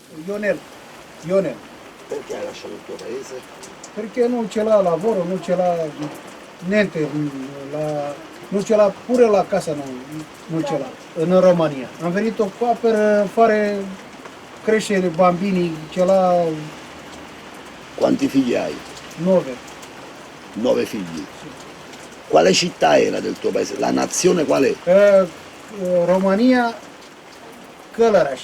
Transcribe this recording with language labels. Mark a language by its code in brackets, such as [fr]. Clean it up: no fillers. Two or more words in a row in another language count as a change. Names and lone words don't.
[it] Ionel. Ionel. Perché hai lasciato il tuo paese? Perché non ce l'ha lavoro, non ce l'ha niente, non ce l'ha pure la casa, non ce l'ha, in Romania. [ro] Am venit [it] qua per fare crescere bambini, ce l'ha Quanti figli hai? 9. 9 figli. Quale città era del tuo paese? La nazione qual è? Romania, Călăraș,